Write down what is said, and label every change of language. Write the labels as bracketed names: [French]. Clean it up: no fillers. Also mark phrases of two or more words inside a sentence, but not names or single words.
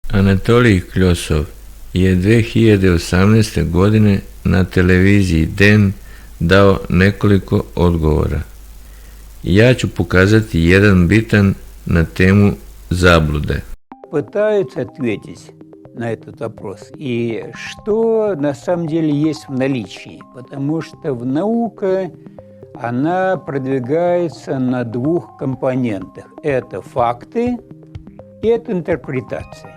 [Serbian] Anatolij Kljosov je 2018. godine na televiziji DEN dao nekoliko odgovora. Ja ću pokazati jedan bitan na temu zablude. [Russian] Пытаются ответить на этот вопрос, и что на самом деле есть в наличии, потому что наука, она продвигается на двух компонентах. Это факты и это интерпретации.